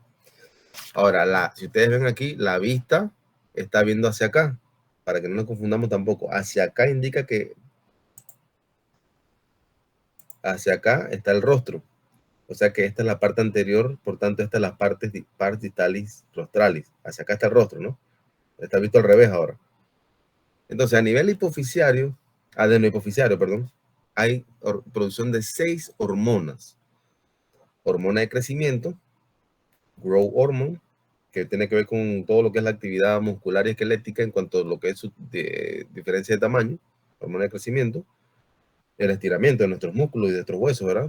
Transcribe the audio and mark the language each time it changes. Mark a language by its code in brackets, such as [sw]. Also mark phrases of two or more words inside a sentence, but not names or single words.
[es] Ahora, si ustedes ven aquí, la vista está viendo hacia acá, para que no nos confundamos tampoco. Hacia acá indica que hacia acá está el rostro. O sea que esta es la parte anterior, por tanto, esta es la parte [la] pars distalis rostralis. [es] Hacia acá está el rostro, ¿no? Está visto al revés ahora. Entonces, a nivel hipofisiario, adenohipofisiario, perdón, hay producción de 6 hormonas. Hormona de crecimiento, [en] growth hormone, [es] que tiene que ver con todo lo que es la actividad muscular y esquelética en cuanto a lo que es su diferencia de tamaño, hormona de crecimiento, el estiramiento de nuestros músculos y de nuestros huesos, ¿verdad?